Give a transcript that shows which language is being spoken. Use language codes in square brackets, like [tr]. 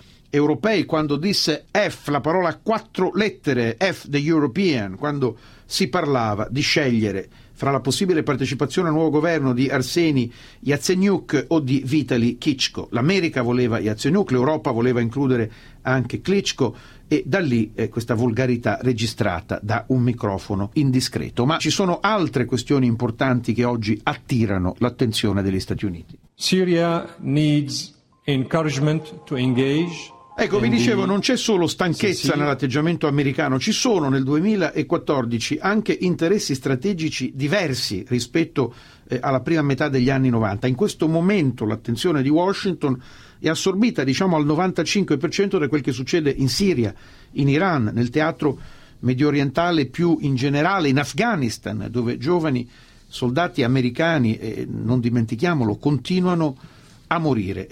[it] europei, quando disse F, la parola quattro lettere, [en] F the European, [it] quando si parlava di scegliere fra la possibile partecipazione al nuovo governo di Arseni Yatsenyuk o di Vitali Klitschko. L'America voleva Yatsenyuk, l'Europa voleva includere anche Klitschko, e da lì questa volgarità registrata da un microfono indiscreto. Ma ci sono altre questioni importanti che oggi attirano l'attenzione degli Stati Uniti. [en] Syria needs encouragement to engage. [it] Ecco, vi dicevo, non c'è solo stanchezza nell'atteggiamento americano, ci sono nel 2014 anche interessi strategici diversi rispetto alla prima metà degli anni 90. In questo momento l'attenzione di Washington è assorbita, diciamo, al 95% da quel che succede in Siria, in Iran, nel teatro medio orientale, più in generale in Afghanistan, dove giovani soldati americani, non dimentichiamolo, continuano a morire.